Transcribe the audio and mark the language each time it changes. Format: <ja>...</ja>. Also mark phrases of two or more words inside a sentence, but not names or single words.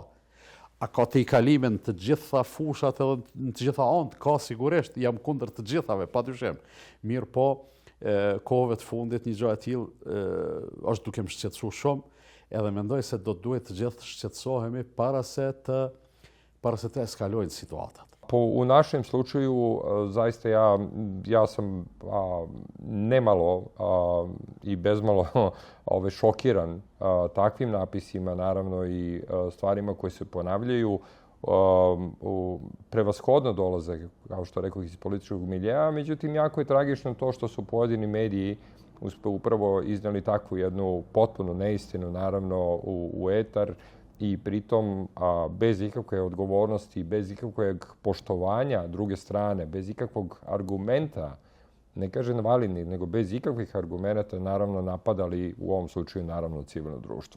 <sq>A ka të i kalimin të gjitha fushat edhe në të gjitha anët, ka sigurisht, jam kundër të gjithave, padyshim. Mirë po, kohëve të fundit një gjë e tillë është duke më shqetësuar shumë, edhe mendoj se do duhet të gjithë shqetësohemi para se të eskalojnë situatat.</sq> <sr>Po u našem slučaju zaista ja sam nemalo i bezmalo šokiran takvim napisima, naravno i stvarima koje se ponavljaju. Prevashodno dolaze, kao što rekao, iz političkog miljeja, međutim jako je tragično to što su pojedini mediji upravo iznijeli takvu jednu potpunu neistinu, naravno, u etar i pritom bez ikakve odgovornosti, bez ikakvog poštovanja druge strane, bez ikakvog argumenta, ne kažem validnih, nego bez ikakvih argumenta, naravno napadali u ovom slučaju naravno civilno društvo.</sr>